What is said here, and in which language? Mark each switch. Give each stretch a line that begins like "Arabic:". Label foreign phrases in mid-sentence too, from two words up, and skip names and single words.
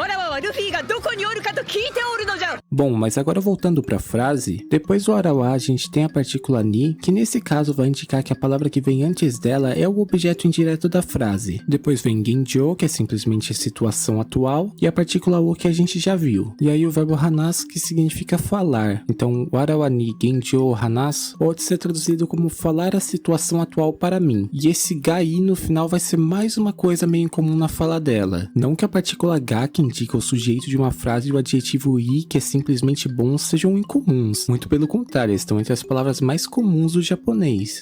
Portuguese: Bom, mas agora voltando pra frase, depois do Arawa a gente tem a partícula ni, que nesse caso vai indicar que a palavra que vem antes dela é o objeto indireto da frase. Depois vem genjo, que é simplesmente a situação atual, e a partícula o que a gente já viu. E aí o verbo hanasu, que significa falar. Então,
Japanese: わらわに現状話す
Portuguese: pode ser traduzido como falar a situação atual para mim. E esse gai no final vai ser mais uma coisa meio incomum na fala dela. Não que a partícula ga, que indica o sujeito de uma frase, e o adjetivo i, que é simplesmente bom, sejam incomuns. Muito pelo contrário, estão entre as palavras mais comuns do japonês.